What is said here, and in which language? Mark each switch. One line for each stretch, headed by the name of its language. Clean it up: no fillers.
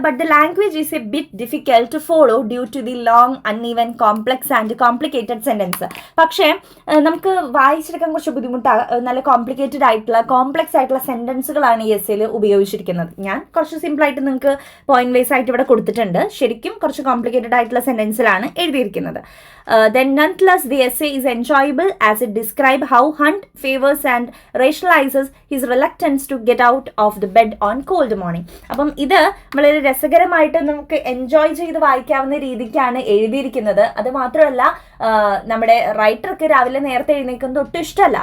English: But the language is a bit difficult to follow due to the long uneven complex and complicated sentence.
Malayalam: പക്ഷേ നമുക്ക് വായിച്ചെടുക്കാൻ കുറച്ച് ബുദ്ധിമുട്ടാണ്. നല്ല complicated ആയിട്ടുള്ള complex ആയിട്ടുള്ള സെന്റൻസുകളാണ് ഈ എസ്സേയിൽ ഉപയോഗിച്ചിരിക്കുന്നത്. ഞാൻ കുറച്ച് സിമ്പിളായിട്ട് നിങ്ങൾക്ക് പോയിന്റ് വൈസ് ആയിട്ട് ഇവിടെ കൊടുത്തിട്ടുണ്ട്. ശരിക്കും കുറച്ച് കോംപ്ലിക്കേറ്റഡ് ആയിട്ടുള്ള സെന്റൻസിലാണ് എഴുതിയിരിക്കുന്നത്.
English: Then nonetheless the essay is enjoyable as it describes how Hunt favors and rationalizes his reluctance to get out of the bed on cold morning.
Malayalam: അപ്പം ഇത് വളരെ രസകരമായിട്ട് നമുക്ക് എൻജോയ് ചെയ്ത് വായിക്കാവുന്ന രീതിക്കാണ് എഴുതിയിരിക്കുന്നത്. അത് മാത്രമല്ല നമ്മുടെ റൈറ്റർക്ക് രാവിലെ നേരത്തെ എഴുന്നേക്കുന്നത് ഒട്ടും ഇഷ്ടമല്ല.